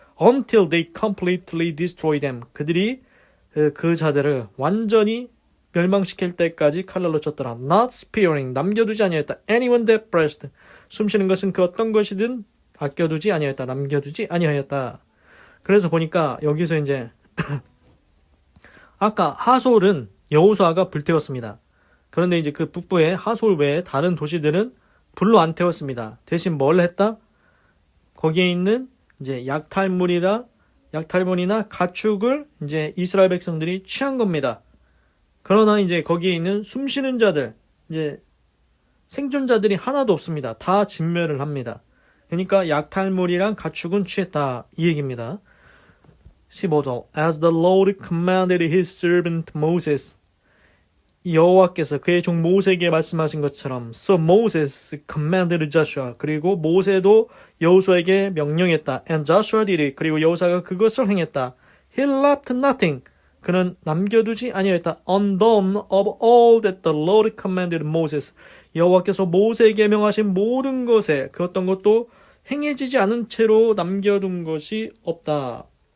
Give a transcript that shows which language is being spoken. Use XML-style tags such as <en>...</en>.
<en>Until they completely destroy them,</en> <ko>그들이 그 자들을 완전히 멸망시킬 때까지 칼날로 쳤더라.</ko> <en>Not sparing,</en> <ko>남겨두지 아니하였다.</ko> <en>Anyone that breathed,</en> <ko>숨쉬는 것은 그 어떤 것이든 아껴두지 아니하였다. 남겨두지 아니하였다. 그래서 보니까 여기서 이제 아까 하솔은 여호수아가 불태웠습니다. 그런데 이제 그 북부의 하솔 외에 다른 도시들은 불로 안 태웠습니다. 대신 뭘 했다? 거기에 있는 이제 약탈물이나 가축을 이제 이스라엘 백성들이 취한 겁니다. 그러나 이제 거기에 있는 숨쉬는 자들, 이제 생존자들이 하나도 없습니다. 다 진멸을 합니다. 그러니까 약탈물이랑 가축은 취했다, 이 얘기입니다. 15절.</ko> <en>As the Lord commanded his servant Moses,</en> <ko>여호와께서 그의 종 모세에게 말씀하신 것처럼</ko> <en>So Moses commanded Joshua,</en> <ko>그리고 모세도 여호수아에게 명령했다.</ko> <en>And Joshua did it,</en> <ko>그리고 여호수아가 그것을 행했다.</ko> <en>He left nothing,</en> <ko>그는 남겨두지 아니하였다.</ko> <en>Undone of all that the Lord commanded Moses,</en> <ko>여호와께서 모세에게 명하신 모든 것에 그 어떤 것도 행해지지 않은 채로 남겨둔 것이 없다.</ko>